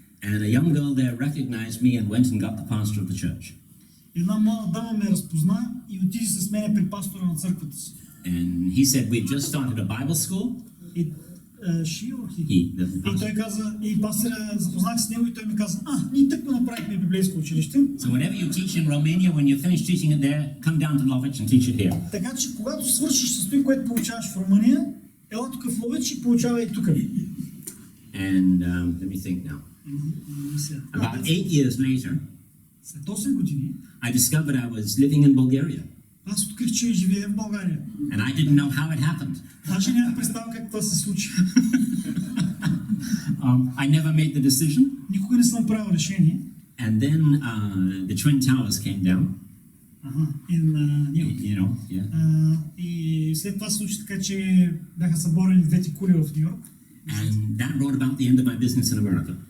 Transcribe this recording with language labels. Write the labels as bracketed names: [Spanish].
[English] And a young girl there recognized me and went and got the pastor of the church. [Bulgarian] Една млада дама ме разпозна и отиде с мене при пастора на църквата си. [English] And he said, we just started a Bible school. [Bulgarian] И [English] He, [Bulgarian] той каза, и пастора запознах с него и той ми каза, ние тъкмо направихме библейско училище. [English] So whatever you teach in Romania, when you finish teaching it there, come down to Lovich and teach it here. [Bulgarian] Така че когато свършиш с това, което получаваш в Румъния, ела тук в Ловеч и получавай тук. [English] And let me think now. About 8 years later, [Bulgarian] след 8 години, [English] I discovered I was living in Bulgaria. [Bulgarian] Аз открих, че живея в България. [English] And I didn't know how it happened. [Bulgarian] Даже нямах представа как това се случи. [English] I never made the decision. [Bulgarian] Никога не съм правил решение. [English] And then the Twin Towers came down. You know, yeah. [Bulgarian] И след това се случи така, че бяха съборени двете кули в Нью Йорк. [English] And that brought about the end of my business in America.